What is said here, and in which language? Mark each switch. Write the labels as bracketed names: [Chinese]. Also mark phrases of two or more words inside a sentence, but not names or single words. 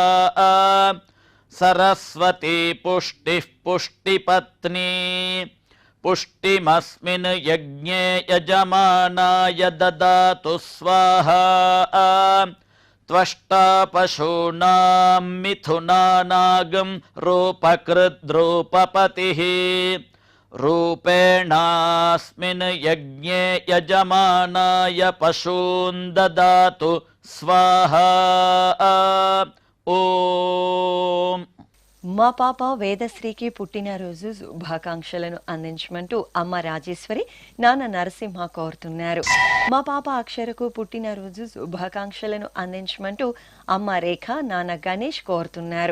[Sanskrit] सरस्वती पुष्टिः पुष्टिपत्नी पुष्टिमस्मिन् यज्ञे यजमानाय ददातु स्वाहा त्वष्टा पशूनां मिथुनानागं रूपकृद्रूपपतिः रूपेणास्मिन् यज्ञे यजमानाय पशून् ददातु स्वाहा ఓం. [Telugu] మా పాప వేదశ్రీకి పుట్టినరోజు శుభాకాంక్షలను అందించమంటూ అమ్మ రాజేశ్వరి నాన్న నరసింహ కోరుతున్నారు. మా పాప అక్షరకు పుట్టినరోజు శుభాకాంక్షలను అందించమంటూ అమ్మ రేఖ నాన్న గణేష్ కోరుతున్నారు.